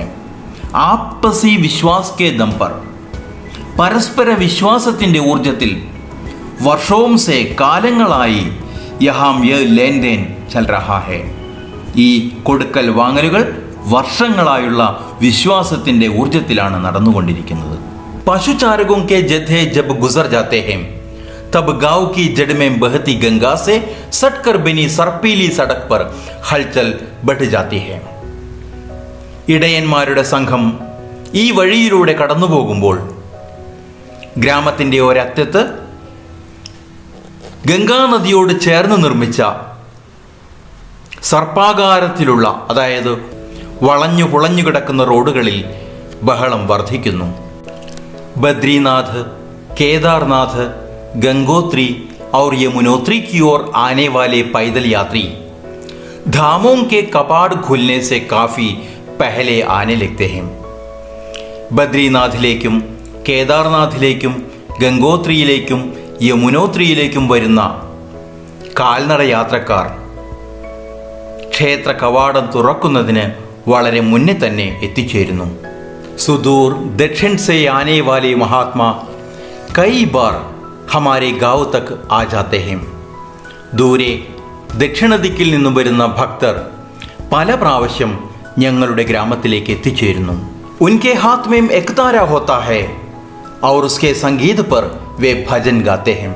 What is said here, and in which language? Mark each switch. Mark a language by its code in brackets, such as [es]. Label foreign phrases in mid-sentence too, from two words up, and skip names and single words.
[hi] आपसी विश्वास के दम पर, [ml] പരസ്പര വിശ്വാസത്തിൻ്റെ ഊർജത്തിൽ, [hi] वर्षों से കാലങ്ങളായി, यहां ये लेन देन चल रहा है, [ml] ഈ കൊടുക്കൽ വാങ്ങലുകൾ വർഷങ്ങളായുള്ള വിശ്വാസത്തിൻ്റെ ഊർജത്തിലാണ് നടന്നുകൊണ്ടിരിക്കുന്നത്. [hi] പശുചാരകോं के जत्थे जब गुजर जाते हैं तब गांव की जड़ में बहती गंगा से सटकर बनी सर्पीली सड़क पर हलचल बढ़ जाती है. [ml] ഇടയന്മാരുടെ സംഘം ഈ വഴിയിലൂടെ കടന്നു പോകുമ്പോൾ ഗ്രാമത്തിൻ്റെ ഒരറ്റത്ത് ഗംഗാനദിയോട് ചേർന്ന് നിർമ്മിച്ച സർപ്പാകാരത്തിലുള്ള, അതായത് വളഞ്ഞു പുളഞ്ഞു കിടക്കുന്ന റോഡുകളിൽ ബഹളം വർദ്ധിക്കുന്നു. [hi] ബദ്രീനാഥ്, കേദാർനാഥ്, ഗംഗോത്രി और यमुनोत्री की ओर आने वाले पैदल यात्री धामों के कपाट खुलने से काफ़ी पहले आने लगते हैं. [ml] ബദ്രീനാഥിലേക്കും കേദാർനാഥിലേക്കും ഗംഗോത്രിയിലേക്കും യമുനോത്രിയിലേക്കും വരുന്ന കാൽനട യാത്രക്കാർ ക്ഷേത്ര കവാടം തുറക്കുന്നതിന് വളരെ മുന്നേ തന്നെ എത്തിച്ചേരുന്നു. [hi] सुदूर दक्षिण से आने वाले महात्मा കई बार हमारे गाँव तक आ जाते हैं. [ml] ദൂരെ ദക്ഷിണ ദിക്കിൽ നിന്നും വരുന്ന ഭക്തർ പല പ്രാവശ്യം ഞങ്ങളുടെ ഗ്രാമത്തിലേക്ക് എത്തിച്ചേരുന്നു. [hi] उनके हाथ में एक तारा होता है और उसके संगीत पर वे भजन गाते हैं.